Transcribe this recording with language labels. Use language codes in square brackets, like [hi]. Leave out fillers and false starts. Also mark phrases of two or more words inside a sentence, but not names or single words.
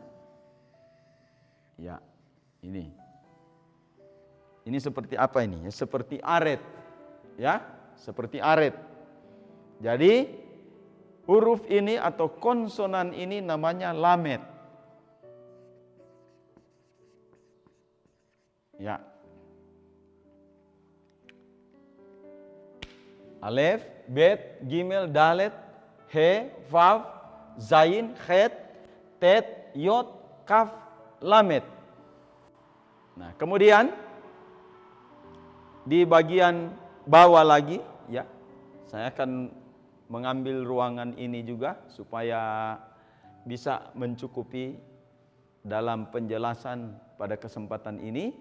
[id] Ya, ini. Ini seperti apa ini? Ya, seperti aret. Ya, seperti aret. Jadi huruf ini atau konsonan ini namanya lamet. Ya. Alef, bet, gimel, dalet, he, vav, zain, khet, tet, yod, kaf, lamet. Nah, kemudian di bagian bawah lagi ya, saya akan mengambil ruangan ini juga supaya bisa mencukupi dalam penjelasan pada kesempatan ini.